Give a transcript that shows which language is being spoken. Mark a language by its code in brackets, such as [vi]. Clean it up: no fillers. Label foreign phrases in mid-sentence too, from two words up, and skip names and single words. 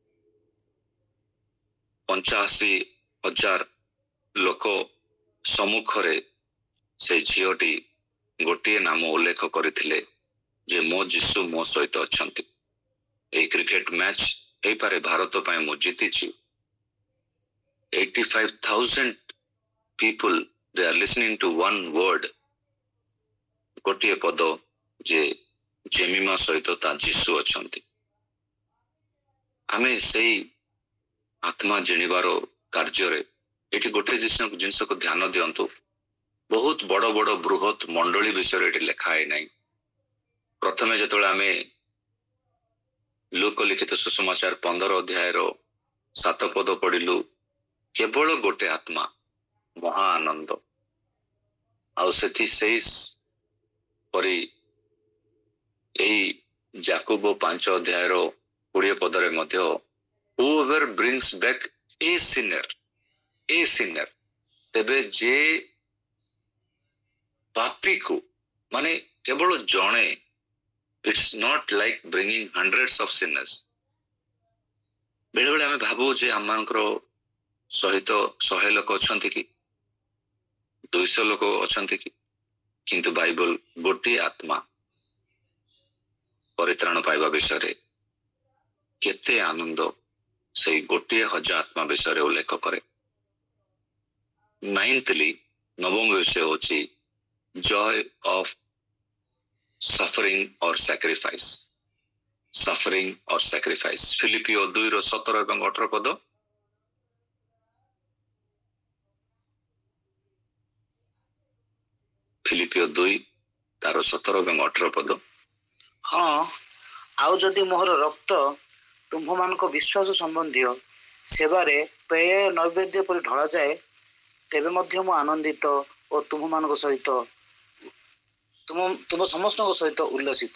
[or] 85,000 ଲୋକ ସମ୍ମୁଖରେ ସେ ଝିଅଟି ଗୋଟିଏ ନାମ ଉଲ୍ଲେଖ କରିଥିଲେ ଯେ ମୋ ଯୀଶୁ ମୋ ସହିତ ଅଛନ୍ତି। ଏଇ [en] cricket match [or] ହେଇପାରେ ଭାରତ ପାଇଁ ମୁଁ ଜିତିଛି। [en] 85,000 people, they are listening to one word, [or] ଗୋଟିଏ ପଦ ଯେ ଜେମିମା ସହିତ ତା ଯୀଶୁ ଅଛନ୍ତି। ଆମେ ସେଇ ଆତ୍ମା ଜିଣିବାର କାର୍ଯ୍ୟରେ ଏଠି ଗୋଟେ ଜିନିଷକୁ ଧ୍ୟାନ ଦିଅନ୍ତୁ। ବହୁତ ବଡ ବଡ ବୃହତ ମଣ୍ଡଳୀ ବିଷୟରେ ଏଠି ଲେଖା ହେଇନାହିଁ। ପ୍ରଥମେ ଯେତେବେଳେ ଆମେ ଲୁକ ଲିଖିତ ସୁସମାଚାର 15 ଅଧ୍ୟାୟର 7 ପଦ ପଢିଲୁ, କେବଳ ଗୋଟେ ଆତ୍ମା, ମହା ଆନନ୍ଦ। ଆଉ ସେଇ ପରି ଏହି ଯାକୁବ 5 ଅଧ୍ୟାୟର 20 ପଦରେ ମଧ୍ୟ [en] whoever brings back a sinner, [or] ତେବେ ଯେ ପାପୀକୁ, ମାନେ କେବଳ ଜଣେ, [en] it's not like bringing hundreds of sinners। [or] ବେଳେବେଳେ ଆମେ ଭାବୁ ଯେ ଆମମାନଙ୍କର ସହିତ 100 ଲୋକ ଅଛନ୍ତି କି 200 ଲୋକ ଅଛନ୍ତି କି, କିନ୍ତୁ ବାଇବଲ ଗୋଟିଏ ଆତ୍ମା ପରିତ୍ରାଣ ପାଇବା ବିଷୟରେ କେତେ ଆନନ୍ଦ ସେଇ ଗୋଟିଏ 1000 ଆତ୍ମା ବିଷୟରେ ଉଲ୍ଲେଖ କରେ। 9th ନବମ ବିଷୟ ହେଉଛି [en] joy of suffering or sacrifice। [or] ଫିଲିପିଓ 2ର 17 ଏବଂ 18 ପଦ। ଫିଲିପିଓ 2 ତାର 17 ଏବଂ 18 ପଦ। ହଁ, ଆଉ ଯଦି ମୋହର ରକ୍ତ ତୁମ୍ଭମାନଙ୍କ ବିଶ୍ୱାସ ସମ୍ବନ୍ଧୀୟ ସେବାରେ ପେୟ ନୈବେଦ୍ୟ ପରି ଢଳାଯାଏ, ତେବେ ମଧ୍ୟ ମୁଁ ଆନନ୍ଦିତ ଓ ତୁମ୍ଭମାନଙ୍କ ସହିତ ତୁମ ସମସ୍ତଙ୍କ ସହିତ ଉଲ୍ଲସିତ।